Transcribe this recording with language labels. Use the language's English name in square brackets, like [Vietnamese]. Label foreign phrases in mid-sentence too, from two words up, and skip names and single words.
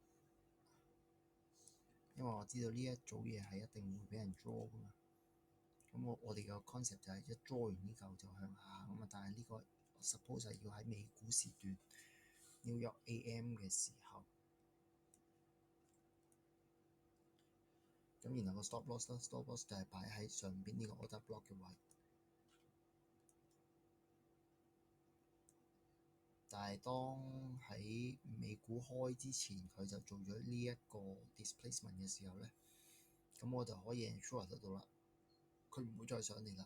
[Cantonese] 因為我知道呢一組嘢係一定會俾人 draw 噶嘛，咁我哋個 concept 就係一 draw 完呢嚿就向下咁啊，但係呢個 suppose 係要喺美股時段 New York AM 嘅時候，咁然後個 [English] stop loss [Cantonese] 啦， [English] stop loss [Cantonese] 就係擺喺上邊呢個 [English] order block [Cantonese] 嘅位。但係當喺美股開之前，佢就做咗呢一個 displacement 嘅時候咧，咁我就可以 ensure 得到啦，佢唔會再上嚟啦。